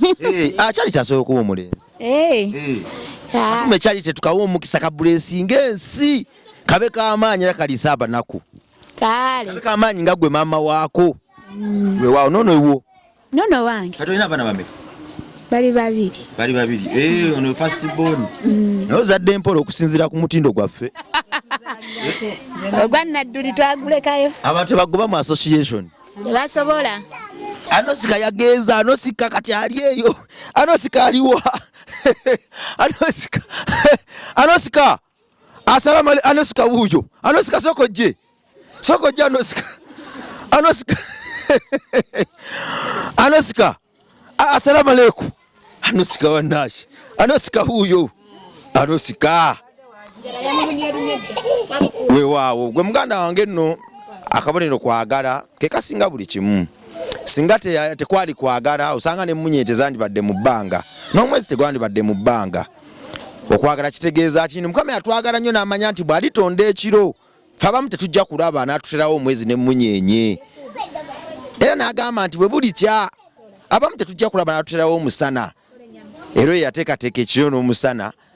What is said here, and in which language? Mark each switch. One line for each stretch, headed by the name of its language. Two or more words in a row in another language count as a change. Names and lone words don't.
Ganda: Charity asobola okuba omulenzi. Katuume Charity tukawa omukisa ka blessing ensi. Kabe k'amaanyi era kaliisa abanaku. Kale. Kabe k'amaanyi nga gwe maama waako. Weewaawo nono ewo. Nono wange. Kati olina abaana bameka? Bali babiri. Bali babiri. Ono
English: first born.
Ganda: Naye ozadde mpola okusinziira ku mutindo gwaffe. Ogwa Nadduli twagulekayo. Abantu bagoba mu association. Tebasobola. Anosika yagenza, Anosika kati ali eyo. Anosika aliwa. Anosika.
Arabic: السلام عليكم.
Ganda: Anosika wuyo. Anosika sokojje. Sokojje Anosika. Anosika.
Arabic: Anosika. السلام عليكم.
Ganda: anosika wanashi anosika huyo anosika wewawo gwe muganda wange nno akabonero kwagala ke kasinga buli kimu singa tekwali kwagala osanga ne munyete zandibadde mu bbanga n'omwezi tegwandibadde mu bbanga okwagala kitegeeza kino mukama yatwagala nnyo n'amanya nti bw'alitonda ekiro ffe abamu tetujja kulaba n'atuterawo omwezi ne munyenye era n'agamba nti bwe buli kya abamu tetujja kulaba n'atuterawo omusana era oyo yateekateeka ekiro n'omusana